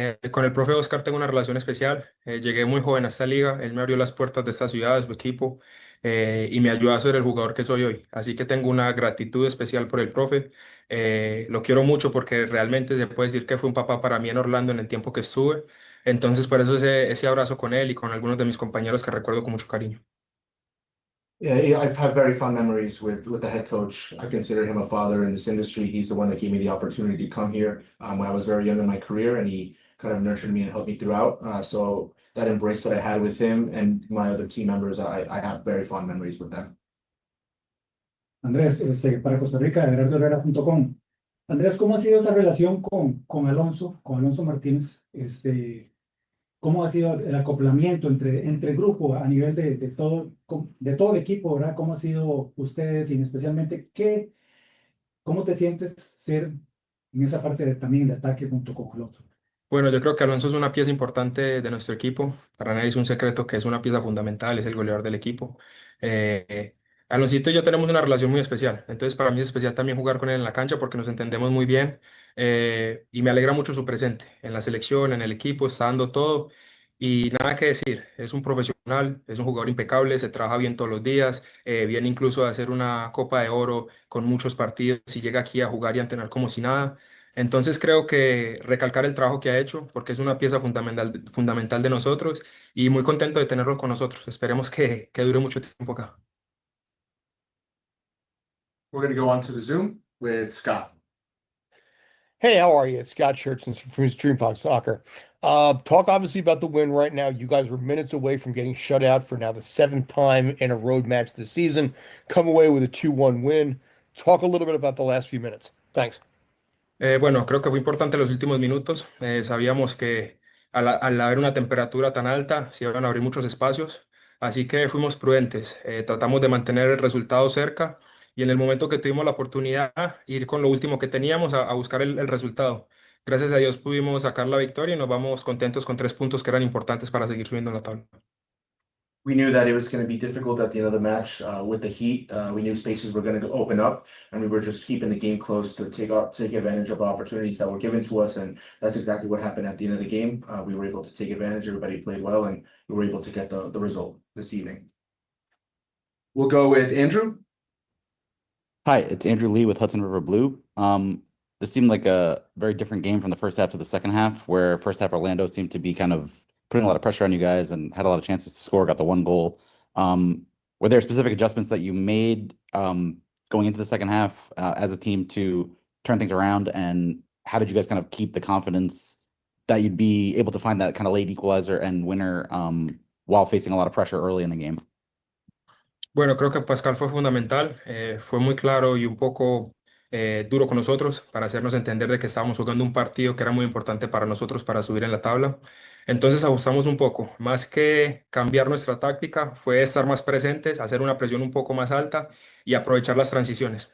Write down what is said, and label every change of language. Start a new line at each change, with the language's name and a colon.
Spanish: Con el profe Oscar tengo una relación especial. Llegué muy joven a esta liga, él me abrió las puertas de esta ciudad, de su equipo, y me ayudó a ser el jugador que soy hoy. Así que tengo una gratitud especial por el profe. Lo quiero mucho porque realmente se puede decir que fue un papá para mí en Orlando en el tiempo que estuve. Entonces, por eso ese abrazo con él y con algunos de mis compañeros que recuerdo con mucho cariño.
English: Yeah, I've had very fond memories with the head coach. I consider him a father in this industry. He's the one that gave me the opportunity to come here when I was very young in my career, and he kind of nurtured me and helped me throughout. So that embrace that I had with him and my other team members, I have very fond memories with them.
Spanish: Andrés, para Costa Rica, herrera.com. Andrés, ¿cómo ha sido esa relación con Alonso Martínez? ¿Cómo ha sido el acoplamiento entre el grupo a nivel de todo el equipo, ¿verdad? ¿Cómo ha sido ustedes y especialmente cómo te sientes ser en esa parte también de ataque junto con Alonso? Bueno, yo creo que Alonso es una pieza importante de nuestro equipo. Para nadie es un secreto que es una pieza fundamental, es el goleador del equipo. Eh, Aloncito y yo tenemos una relación muy especial. Entonces, para mí es especial también jugar con él en la cancha porque nos entendemos muy bien. Y me alegra mucho su presente en la selección, en el equipo, está dando todo. Y nada que decir, es un profesional, es un jugador impecable, se trabaja bien todos los días, viene incluso a hacer una Copa de Oro con muchos partidos y llega aquí a jugar y a entrenar como si nada. Entonces creo que recalcar el trabajo que ha hecho, porque es una pieza fundamental de nosotros y muy contento de tenerlo con nosotros. Esperemos que dure mucho tiempo acá.
English: We're going to go on to the Zoom with Scott. Hey, how are you? It's Scott Churchson from Streampod Soccer. Talk obviously about the win right now. You guys were minutes away from getting shut out for now the seventh time in a road match this season. Come away with a 2-1 win. Talk a little bit about the last few minutes. Thanks.
Spanish: Bueno, creo que fue importante los últimos minutos. Sabíamos que al haber una temperatura tan alta se iban a abrir muchos espacios, así que fuimos prudentes. Tratamos de mantener el resultado cerca y en el momento que tuvimos la oportunidad, ir con lo último que teníamos a buscar el resultado. Gracias a Dios pudimos sacar la victoria y nos vamos contentos con 3 puntos que eran importantes para seguir subiendo en la tabla.
English: We knew that it was going to be difficult at the end of the match with the heat. We knew spaces were going to open up, and we were just keeping the game close to take advantage of opportunities that were given to us, and that's exactly what happened at the end of the game. We were able to take advantage. Everybody played well, and we were able to get the result this evening. We'll go with Andrew. Hi, it's Andrew Lee with Hudson River Blue. This seemed like a very different game from the first half to the second half, where first half Orlando seemed to be kind of putting a lot of pressure on you guys and had a lot of chances to score, got the one goal. Were there specific adjustments that you made going into the second half as a team to turn things around? And how did you guys kind of keep the confidence that you'd be able to find that kind of late equalizer and winner while facing a lot of pressure early in the game?
Spanish: Bueno, creo que Pascal fue fundamental, fue muy claro y un poco duro con nosotros para hacernos entender de que estábamos jugando un partido que era muy importante para nosotros para subir en la tabla. Entonces ajustamos un poco, más que cambiar nuestra táctica, fue estar más presentes, hacer una presión un poco más alta y aprovechar las transiciones.